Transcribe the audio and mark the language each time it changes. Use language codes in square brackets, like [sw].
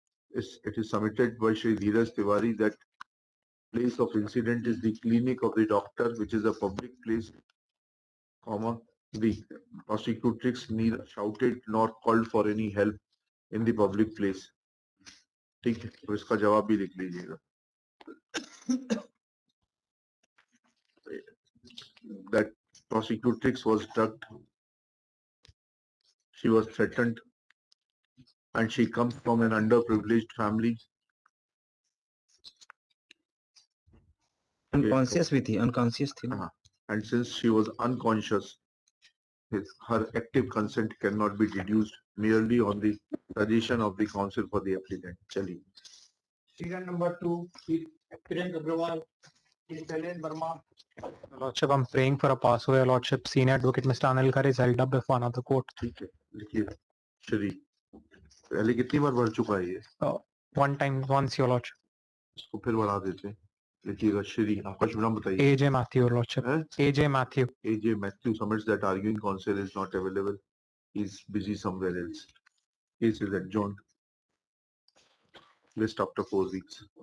[en] It is submitted by Shri Dheeraj Tiwari that place of incident is the clinic of the doctor, which is a public place, comma, the prosecutrix neither shouted nor called for any help in the public place. [hi] ठीक है, तो इसका जवाब भी लिख लीजिएगा. [en] That prosecutrix was drugged, she was threatened, and she comes from an underprivileged family. [hi] Unconscious भी थी, अनकॉन्शियस थी ना. [en] And since she was unconscious, her active consent cannot be deduced merely on the suggestion of the counsel for the applicant. [hi] चलिए. [en] Serial number 2, Kiran Agrawal, Helen Verma. Lordship, I'm praying for a pass away. Lordship, Senior Advocate Mr. Anilkar is held up before another court. [hi] ठीक है, लिखिए. श्री पहले कितनी बार बढ़ चुका है ये? [en] One time, once, Your Lordship. [hi] इसको फिर बढ़ा देते हैं. लिखिएगा श्री. आपका शुभ नाम बताइए. [en] AJ Matthew, Your Lordship. AJ Matthew. AJ Matthew submits that arguing counsel is not available. He's busy somewhere else. Case is adjourned. List after 4 weeks.